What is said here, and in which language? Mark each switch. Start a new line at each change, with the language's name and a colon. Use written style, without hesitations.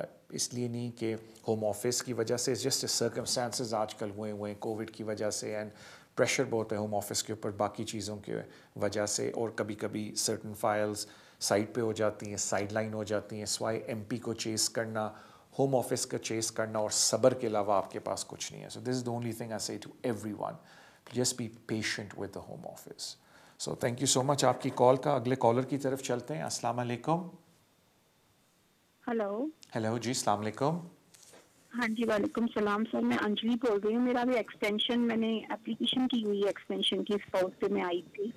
Urdu: اس لیے نہیں کہ ہوم آفس کی وجہ سے, جسٹ سرکمسٹانسز آج کل ہوئے ہیں کووڈ کی وجہ سے, اینڈ پریشر بہت ہے ہوم آفس کے اوپر باقی چیزوں کی وجہ سے, اور کبھی کبھی سرٹن فائلز سائٹ پہ ہو جاتی ہیں, سائڈ لائن ہو جاتی ہیں. سوائے ایم پی کو چیز کرنا, ہوم آفس کا چیز کرنا اور صبر کے علاوہ آپ کے پاس کچھ نہیں ہے.
English: So this is the only thing I say to everyone, just be patient with the home office. So thank you so much
Urdu: آپ کی کال کا. اگلے کالر کی طرف چلتے ہیں. السلام علیکم. ہیلو. ہیلو جی, السلام علیکم. ہاں جی وعلیکم السلام سر, میں انجلی بول رہی ہوں. میرا بھی ایکسٹینشن میں نے اپلیکیشن کی ہوئی ہے ایکسٹینشن کی, اسپاؤس پہ میں آئی تھی.